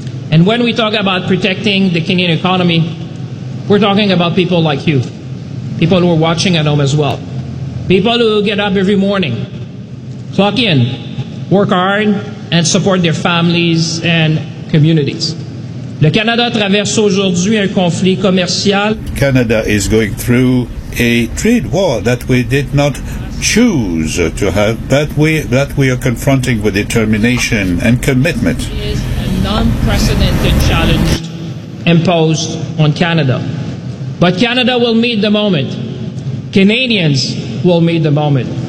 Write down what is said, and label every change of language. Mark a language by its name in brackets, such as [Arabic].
[English] And when we talk about protecting the Canadian economy, we're talking about people like you, people who are watching at home as well, people who get up every morning, clock in, work hard, and support their families and communities. [French] Le Canada traverse aujourd'hui un conflit commercial. [English] Canada is going through a trade war that we did not choose to have, but that we are confronting with determination and commitment. It is an unprecedented challenge imposed on Canada. But Canada will meet the moment. Canadians will meet the moment.